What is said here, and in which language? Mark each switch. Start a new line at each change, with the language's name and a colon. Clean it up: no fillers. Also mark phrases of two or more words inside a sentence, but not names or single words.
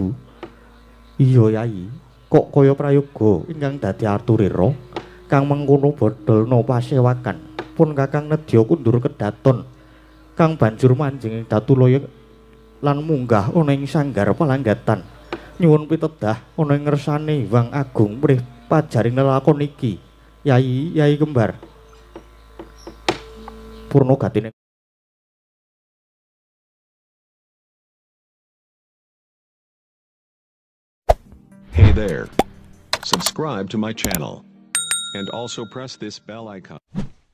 Javanese: Iya Yai, kok kaya prayoga ingkang dadi aturira kang mengkono bodolna pasewakan pun Kakang nedya kundur kedaton kang banjur manjing ing Datulaya lan munggah ana ing sanggar palanggatan nyuwun pitedah ana ing ngersane Hyang Agung mrih pajaring lelakon iki. Yai Kembar purna gatine.
English: Hey there. Subscribe to my channel and also press this bell icon.